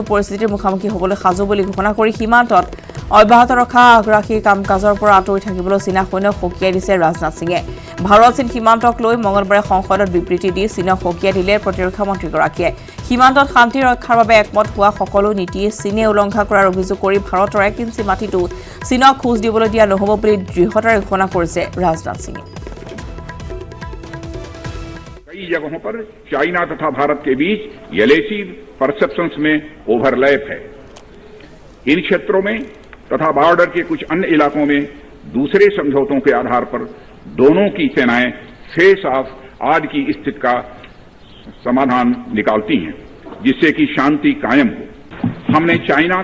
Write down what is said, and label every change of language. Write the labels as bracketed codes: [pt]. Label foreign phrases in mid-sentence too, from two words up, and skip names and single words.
[as] পৰিস্থিতিৰ মুখামুখি হ'বলৈ সাজু বুলি ঘোষণা কৰি সীমান্তত অব্যাহত ৰখা আগ্ৰাসী কাম কাজৰ পৰা আঁতৰি থাকিবলৈ চীনা সৈন্যক সকীয়াই দিছে ৰাজনাথ সিঙে ভাৰত চীন সীমান্তক লৈ মঙলবাৰে সংসদত বিবৃতি দি চীনক সকীয়াই দিলে প্ৰতিৰক্ষা মন্ত্ৰীগৰাকীয়ে সীমান্তত শান্তি ৰক্ষাৰ বাবে একমত হোৱা সকলো নীতি চীনে উলংঘা কৰাৰ অভিযোগ কৰি ভাৰতৰ 1 ইঞ্চি মাটিটো চীনক খোজ দিবলৈ দিয়া নহ'ব বুলি দৃঢ়তাৰে ঘোষণা কৰিছে ৰাজনাথ সিঙে [hi] कई जगहों पर चाइना तथा भारत के बीच [en] LAC perceptions [hi] में ओवरलैप है इन क्षेत्रों में तथा बॉर्डर के कुछ अन्य इलाकों में दूसरे समझौतों के आधार पर दोनों की सेनाएं [en] face off [hi] आज की स्थिति का समाधान निकालती हैं जिससे कि शांति कायम हो हमने चाइना